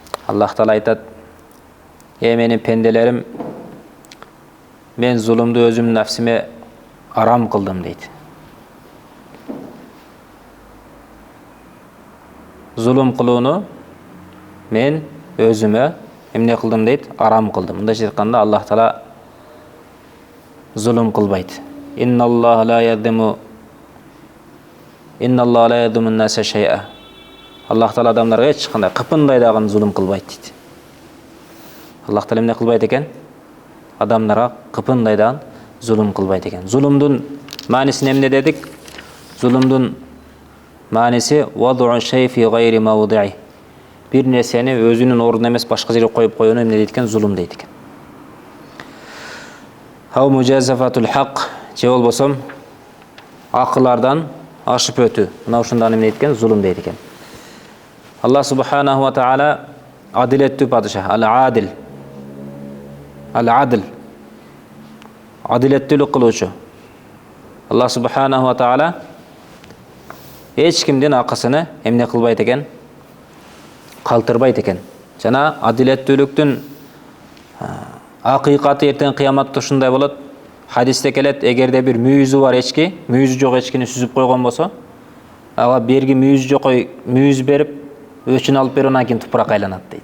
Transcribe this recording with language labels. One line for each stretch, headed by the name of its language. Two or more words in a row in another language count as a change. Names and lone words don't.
Kyrgyz: Аллах Таала айтат: "Ey менин пенделерим, мен зулумду өзүмдүн нафсиме арам кылдым" дейт. Зулум кылууну мен өзүмө эмне кылдым дейт? Арам кылдым. Мындайча айтканда, Аллах Таала зулум кылбайт.
Arabic: إن الله لا يظلم الناس شيئا.
Kyrgyz: Аллах Таала адамдарга эч кандай кыпындай дагы зулум кылбайт дейт. Аллах Таала эмне кылбайт экен? Адамдарга кыпындай дагы зулум кылбайт экен. Зулумдун мааниси эмне дедик? Зулумдун мааниси
Arabic: وضع الشيء في غير موضعه.
Kyrgyz: Бир нерсени өзүнүн ордуна эмес башка жерге коюп коюуну эмне дейт экен? Зулум дейт экен.
Arabic: أو مجاوزة الحق,
Kyrgyz: же болбосом акылардан ашып өтүү. Мына ушундан эмне дейт экен? Зулум дейт экен. Аллах
Arabic: سبحانه وتعالى
Kyrgyz: адилеттүү падыша, ал-адил. Ал-адил. Адилеттүүлүк кылуучу. Аллах
Arabic: سبحانه وتعالى
Kyrgyz: эч кимдин акысыны эмне кылбайт экен? Калтырбайт экен. Жана адилеттүүлүктүн акыйкаты эртең кыяматта ушундай болот. Хадисте келет, эгерде бир мүйүзү бар эчки, мүйүзү жок эчкини сүзүп койгон болсо, ага берги мүйүзү жок мүйүз берип, өчүн алып берип, анан кийин тупуракка айланат дейт.